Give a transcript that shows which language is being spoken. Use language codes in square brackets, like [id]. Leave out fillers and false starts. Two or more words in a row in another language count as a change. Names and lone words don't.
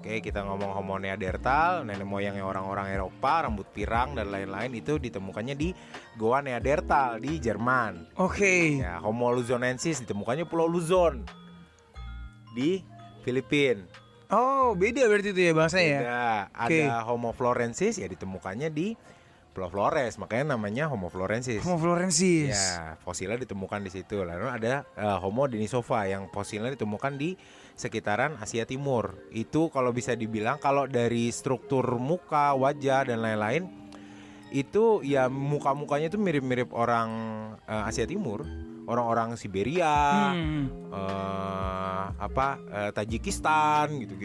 [id] Oke, kita ngomong Homo neanderthal, nenek moyangnya orang-orang Eropa, rambut pirang dan lain-lain, itu ditemukannya di Goa Neanderthal di Jerman. Oke. Ya, Homo luzonensis ditemukannya Pulau Luzon di Filipina. Oh, beda berarti itu ya bahasanya ya. Beda. Ada Homo florensis ya ditemukannya di Pulau Flores, makanya namanya Homo florensis. Homo florensis. Ya, fosilnya ditemukan di situ. Lalu ada Homo denisova yang fosilnya ditemukan di sekitaran Asia Timur. Itu kalau bisa dibilang kalau dari struktur muka, wajah dan lain-lain itu ya muka-mukanya itu mirip-mirip orang Asia Timur, orang-orang Siberia, Tajikistan gitu-gitu.